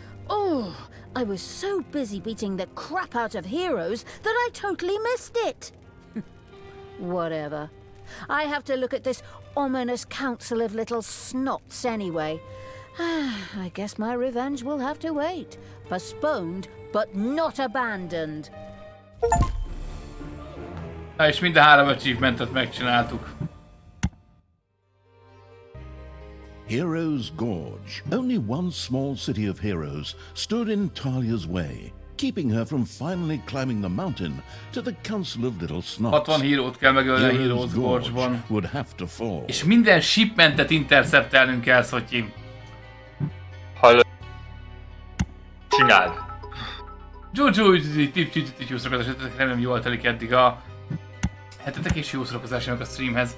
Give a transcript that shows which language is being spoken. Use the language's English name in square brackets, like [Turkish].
[English] Oh, I was so busy beating the crap out of heroes that I totally missed it. Whatever. I have to look at this ominous council of little snots anyway. I guess my revenge will have to wait. Postponed, but not abandoned. [Hungarian] Na és mind a 3 achievementet megcsináltuk. [English] Heroes Gorge. Only one small city of heroes stood in Talia's way, keeping her from finally climbing the mountain to the Council of Little Snots. [Hungarian] 60 hírót kell megölni a Heroes Gorge-ban. [English] would have to fall. [Hungarian] És minden shipmentet interceptelnünk kell, Szotyi. Hallod? Csináld. Jojo, jó szórakozás, remélem jól telik eddig a hetetek és jó szórakozásának a streamhez.